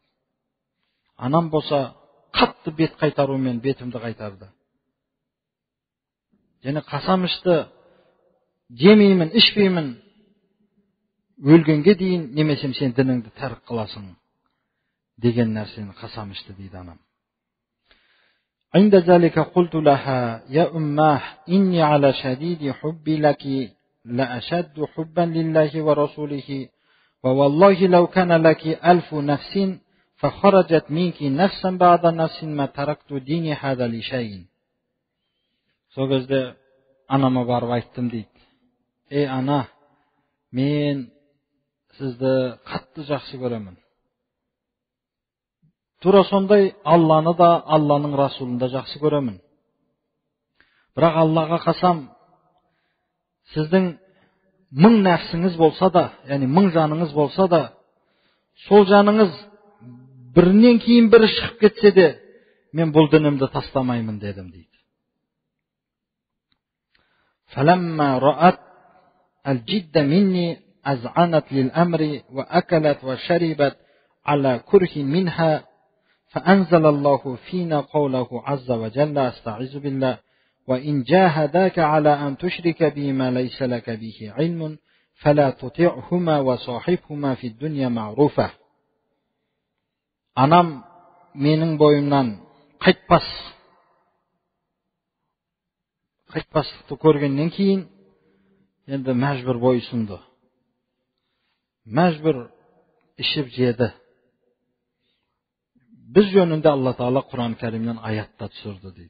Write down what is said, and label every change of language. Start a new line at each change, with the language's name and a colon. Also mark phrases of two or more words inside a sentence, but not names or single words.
Kazakh: Анам болса қатты бет қайтарумен бетімді қайтарды. Және қасам ішті, жемеймін, ішпеймін, өлгенге дейін, немесе сен дініңді тәрк қыласың деген нәрсені қасам ішті дейді анам.
Arabic: عند ذلك قلت لها يا أماه إني على شديد حبي لك لأشد حبا لله ورسوله ووالله لو كان لك 1000 نفس فخرجت منك نفسا بعد نفس ما تركت ديني هذا لشيء.
Kazakh: Сол кезде анама барып айттым дейді. Ана, мен сізді қатты жақсы көремін. Тура сондай Алланы да, Алланың Расулын да жақсы көремін. Бірақ Аллаға қасам, сіздің 1000 нәпсіңіз болса да, 1000 жаныңыз болса да, сол жаныңыз бірінен кейін бірі шығып кетсе де, мен бұл дінімді тастамаймын дедім дейді.
Arabic: فلما رأت الجد مني أذعنت للأمر وأكلت وشربت على كره منها فأنزل الله فينا قوله عز وجل استعذ بالله وإن جاهداك على أن تشرك بما ليس لك به علم فلا تطيعهما وصاحبهما في الدنيا معروفة.
Kazakh: Anam mening boyimdan қайтпастықты көргеннен кейін енді мәжбүр бойсынды. Мәжбүр ішіп жеді. Біз жөнінде Алла Тағала Құран Кәрімнен аятта түсірді дейді.